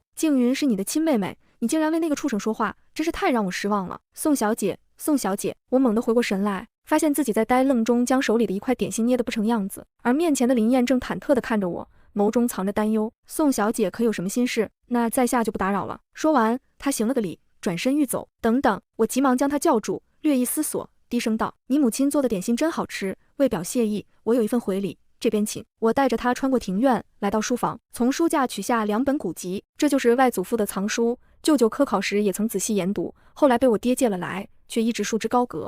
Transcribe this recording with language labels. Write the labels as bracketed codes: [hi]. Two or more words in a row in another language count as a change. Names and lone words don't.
[zh] 靜雲是你的親妹妹，你竟然為那個畜生說話，真是太讓我失望了。宋小姐，宋小姐，我猛地回過神來，發現自己在呆愣中將手裡的一塊點心捏得不成樣子，而面前的林燕正忐忑地看着我，眸中藏着擔憂。宋小姐可有什麼心事？那在下就不打擾了。說完，她行了個禮，轉身欲走。等等，我急忙將她叫住，略一思索，低聲道：“你母親做的點心真好吃，為表謝意，我有一份回禮，這邊請。” 我帶着她穿過庭院，來到書房，從書架取下2本古籍，這就是外祖父的藏書，舅舅科考時也曾仔細研讀，後來被我爹借了來，卻一直束之高閣。